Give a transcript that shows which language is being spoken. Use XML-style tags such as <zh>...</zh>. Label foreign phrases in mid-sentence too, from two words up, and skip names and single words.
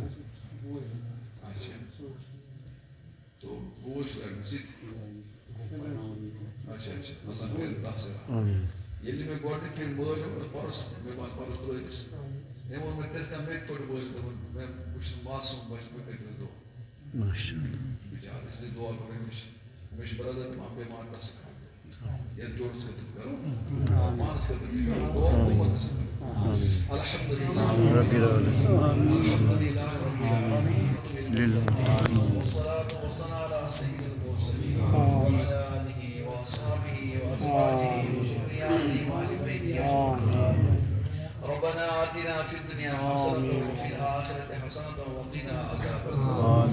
<ks>اچھا تو بوٗژ چھُ لگمٕژ اچھا اچھا اللہ کٔرِنۍ تَتھ سۭتۍ ییٚلہِ مےٚ گۄڈنِکۍ پھِرِ مٲلۍ پرُس مےٚ باسہِ پرُس ترٛٲوِس أمۍ ووٚن مےٚ تِتھ کٔنۍ مےٚ تہِ پھٕٹ بٲژ دوٚپُن مےٚ بہٕ چھُس معصوٗم بچہِ مےٚ کٔرۍ دعا بِچارٕ</ks> <ur>اِسلیے دعا کرو</ur> <ks>أمِس مےٚ چھُ برادر تمام بٮ۪مار تس یتھ جوڑس خٲطرٕ تہِ کرو پانس خٲطرٕ تہِ کرو دعا اُمتس</ks> <ar>الحمدللہ رب العالمین الحمدللہ رب العالمین والصلاة والسلام على سيد المرسلين وعلى آله وأصحابه وأزواجه وذرياته وآل بيته أجمعين. ربنا آتنا في الدنيا حسنة وفي الآخرة حسنة وقنا عذاب النار.</ar>